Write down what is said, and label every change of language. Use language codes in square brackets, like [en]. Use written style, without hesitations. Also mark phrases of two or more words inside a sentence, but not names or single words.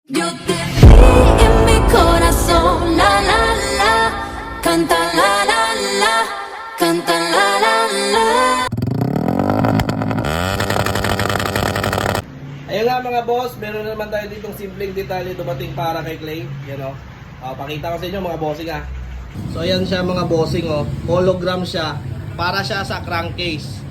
[es] Yo te vi en mi corazón, la la la, canta la la la, canta la la la. [tl] Ayun nga mga boss, meron na naman tayo ditong simpleng detalye dumating para kay Clay. Yan o. Pakita ko sa inyo mga bossing ha. So ayan siya mga bossing o. Hologram siya. Para siya sa crankcase.